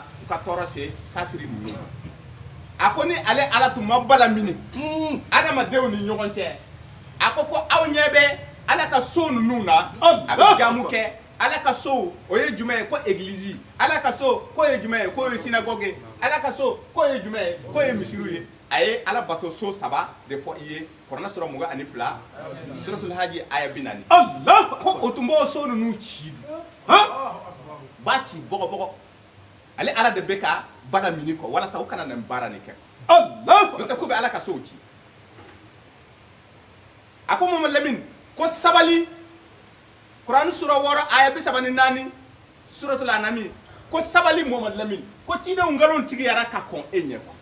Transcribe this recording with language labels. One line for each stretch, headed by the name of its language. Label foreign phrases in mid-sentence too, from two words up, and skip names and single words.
Bambara: u ka tɔɔrɔ se kafiri ninnu ma a ko ni ale ala tun ma bala mini adamadenw ni ɲɔgɔn cɛ a ko aw ɲɛ bɛ ala ka so ninnu na a bɛ jamu kɛ ala ka so o ye jumɛn ye ko église ala ka so ko ye jumɛn ye ko ye synagogue ala ka so ko ye jumɛn ye ko ye misiriw ye a ye ala bato so saba de fɔ i ye kuranɛ sura 22 suratul haji aya 40 Allah ko o tun b'o so ninnu ci b'a ci bɔgɔ ale ala de bɛ ka bala mini kɔ walasa u kana nin baara nin kɛ Allah n'o tɛ ko bɛ ala ka sow ci a ko Mamadu Lamini ko sabali kuranɛ sura 6 aya 34 suratul anami ko sabali Mamadu Lamini ko cidenw nkalon tigiyara ka kɔn e ɲɛ kɔ